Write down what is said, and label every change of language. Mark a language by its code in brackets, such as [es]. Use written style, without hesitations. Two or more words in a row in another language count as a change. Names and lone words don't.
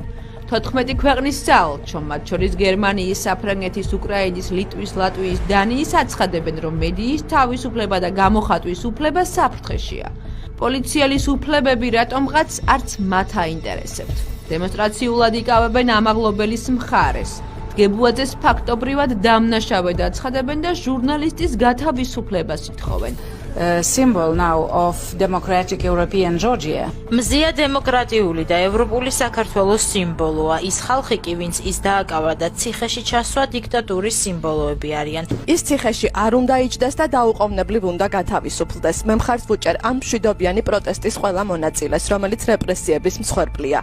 [ka] 14 ქვეყნის საელჩო, მათ შორის გერმანიის, საფრანგეთის, უკრაინის, ლიტვის, ლატვიის, დანიის აცხადებენ, რომ მედიის თავისუფლება და გამოხატვის უფლება საფრთხეშია. პოლიციელის უფლებები რატომღაც არც მათ აინტერესებთ. დემონსტრაციულად იკავებენ ამაღლობელის მხარეს. გებუაძეს ფაქტობრივად დამნაშავედ აცხადებენ და ჟურნალისტის გათავისუფლებას ითხოვენ. [en] Symbol now of democratic European Georgia. [ka] მზია დემოკრატიული და ევროპული საქართველოს სიმბოლოა. ის ხალხი კი, ვინც ის დააკავა და ციხეში ჩასვა დიქტატურის სიმბოლოები არიან. ის ციხეში არ უნდა იჯდეს და დაუყოვნებლივ უნდა გათავისუფლდეს. მე მხარს ვუჭერ ამ მშვიდობიანი პროტესტის ყველა მონაწილეს, რომელიც რეპრესიების მსხვერპლია.